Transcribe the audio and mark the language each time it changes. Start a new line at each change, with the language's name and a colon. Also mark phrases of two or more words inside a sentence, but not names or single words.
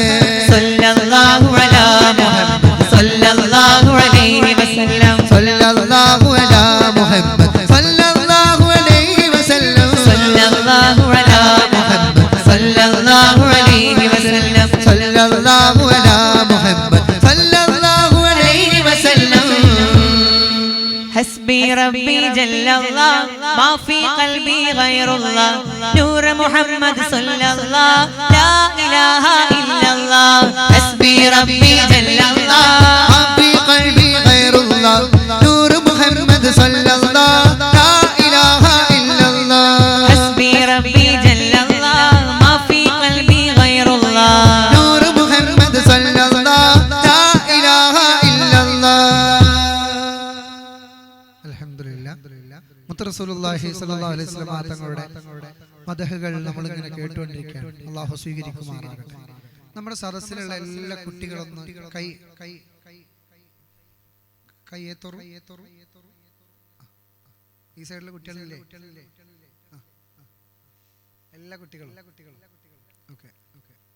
Arabic: صلى الله على محمد صلى الله عليه وسلم صلى الله على محمد صلى الله عليه وسلم صلى الله على محمد صلى الله عليه وسلم صلى الله على محمد صلى الله عليه وسلم حسبي ربي جل الله ما في قلبي غير الله نور محمد صلى الله لا إله إلا الله حسبي ربي جل الله ما في قلبي غير الله نور محمد صلى الله لا إله إلا الله حسبي ربي جل الله ما في قلبي غير الله نور محمد صلى الله لا إله إلا الله
Malayalam: അൽഹംദുലില്ലാ മുത്ത്
Arabic: رسول الله صلى الله عليه وسلم
Malayalam: തങ്ങളുടെ മദഹുകൾ നമ്മൾ ഇങ്ങനെ കേട്ടുകൊണ്ടിരിക്കുകയാണ്. അല്ലാഹു സ്വീകരിക്കുമാറാകട്ടെ. നമ്മുടെ സദസ്സിലുള്ള എല്ലാ കുട്ടികളൊന്നും കൈ കൈ കൈയേത്തോറും ഈ സൈഡിലെ കുട്ടികളില്ലേ എല്ലാ കുട്ടികളും ഓക്കെ ഓക്കെ